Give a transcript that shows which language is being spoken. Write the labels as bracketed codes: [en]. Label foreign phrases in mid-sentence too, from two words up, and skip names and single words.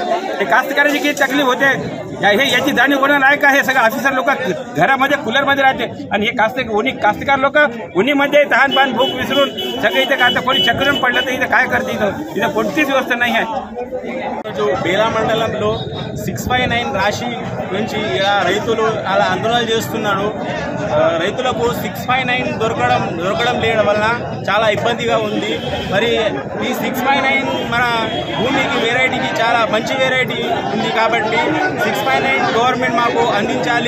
[mr] हे कास्तकाराची किती तकलीफ होते याची जाणीव कोणाला आहे का. हे सगळं ऑफिसर लोक घरामध्ये कूलरमध्ये राहते आणि हे कास्तकार लोक उन्हीमध्ये तहानपान भूक विसरून सगळे इथे काय कोणी चक्रून पडलं तर इथं काय करते. इथं कोणतीच व्यवस्था नाही आहे. [te] जो बेला మండలంలో 659 రాశి నుంచి ఇలా రైతులు అలా ఆందోళన చేస్తున్నారు. రైతులకు 659 దొరకడం లేడం వల్ల చాలా ఇబ్బందిగా ఉంది. మరి ఈ 659 మన భూమికి వెరైటీకి చాలా మంచి వెరైటీ ఉంది కాబట్టి 659 గవర్నమెంట్ మాకు అందించాలి.